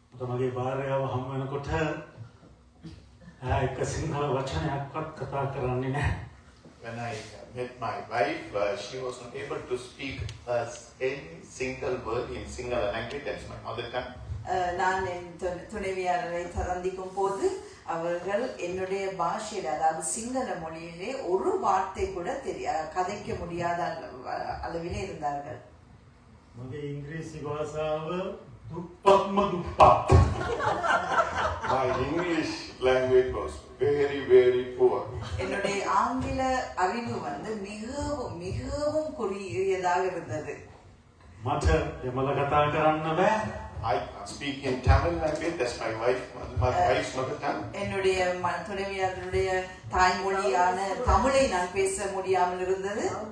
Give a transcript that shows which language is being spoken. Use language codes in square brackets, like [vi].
[si] මගේ භාර්යාව හම් වෙනකොට එක සිංහල වචනයක්වත් කතා කරන්නේ නැහැ. [en] When I met my wife, she was not able to speak any single word in single language. That's my mother tongue. [ta] நான் என் துணைவியாரை சந்திக்கும் போது அவர்கள் என்னுடைய பாஷையில் அதாவது சிங்கள மொழியிலே ஒரு வார்த்தை கூட கதைக்க முடியாத அளவிலே இருந்தார்கள். [si] මගේ ඉංග්‍රීසි භාෂාව දුප්පත්ම දුප්පත්. [en] My English language was very, very poor. [ta] என்னுடைய ஆங்கில அறிவு மிகவும் மிகவும் குறுகியதாக இருந்தது. [si] මට දෙමළ කතා කරන්න බෑ. [en] I speak in Tamil language. That's my wife's mother tongue. [ta] என்னுடைய துணைவியாருடைய தாய்மொழியான தமிழை நான் பேச முடியாமல் இருந்தது.